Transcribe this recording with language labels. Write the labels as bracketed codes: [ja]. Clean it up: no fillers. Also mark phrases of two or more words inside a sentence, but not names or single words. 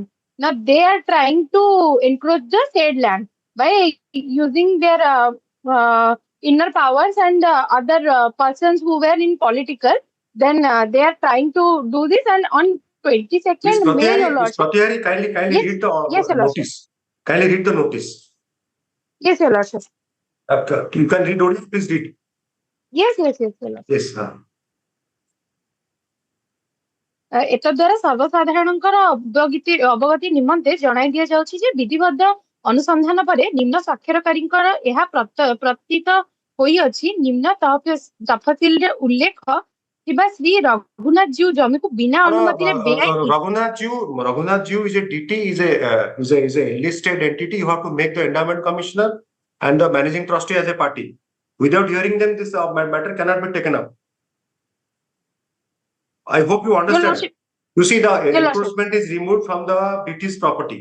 [en] Now they are trying to encroach the said land by using their inner powers and other persons who were in political. Then they are trying to do this, and on 22nd May, Your Lordship. Kindly read the yes, notice. Kindly read the notice. Yes, Your Lordship. You can read only, please read. Yes, Your Lordship. Yes, [or] एतद्वारा सर्वसाधारणଙ୍କର ଅବଗତି ନିମନ୍ତେ ଜଣାଇ ଦିଆଯାଉଛି ଯେ ବିଧିବଦ୍ଧ ଅନୁସନ୍ଧାନ ପରେ ନିମ୍ନ ସ୍ୱାକ୍ଷରକାରୀଙ୍କର ଏହା ପ୍ରତୀତ ହୋଇଅଛି ନିମ୍ନ ତଫସିଲରେ ଉଲ୍ଲେଖ ଥିବା ଶ୍ରୀ ରଘୁନାଥ ଜୀଉ ଜମିକୁ ବିନା ଅନୁମତିରେ ବେଆଇନ [en] Raghunath Jew is a DT, is a listed entity. You have to make the endowment commissioner and the managing trustee as a party. Without hearing them, this matter cannot be taken up. I hope you understand. You see, the encroachment is removed from the DT's property.